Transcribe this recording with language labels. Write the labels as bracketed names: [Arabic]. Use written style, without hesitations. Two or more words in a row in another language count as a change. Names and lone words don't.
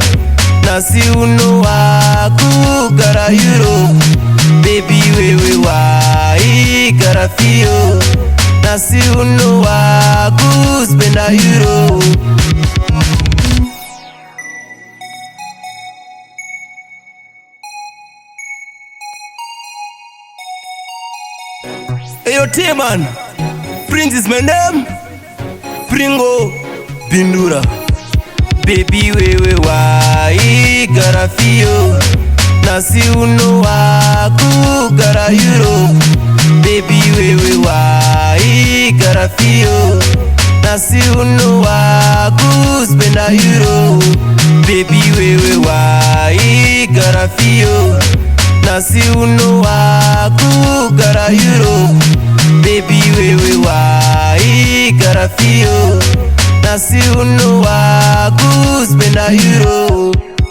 [Shona] Nasi uno waku gara Europe. Baby wewe wai garafio. Nasi uno waku spenda Euro. [English] Yo T-Man, Prince is my name. [Shona] Pringo, Bindura. Baby wewe wai garafio. Nasi uno waku gara Europe. Baby wewe wai garafio. Nasi uno waku spenda Euro. Baby wewe wai garafio. Nasi uno waku gara Europe. Baby wewe wai garafio. Nasi uno waku spenda Euro.